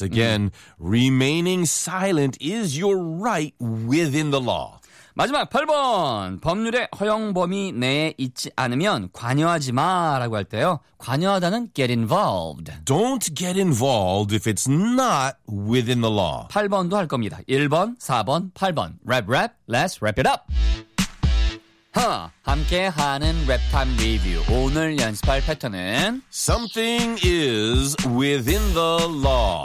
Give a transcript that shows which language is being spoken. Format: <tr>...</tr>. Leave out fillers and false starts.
<en>Again, remaining silent is your right within the law.</en> <ko>마지막 8번. 법률의 허용 범위 내에 있지 않으면 관여하지 마라고 할 때요. 관여하다는 get involved.</ko> <en>Don't get involved if it's not within the law.</en> <ko>8번도 할 겁니다. 1번, 4번, 8번.</ko> <en>Rap, rap, let's wrap it up.</en> <ko>함께하는 랩탐 리뷰. 오늘 연습할 패턴은</ko> <en>Something is within the law.</en>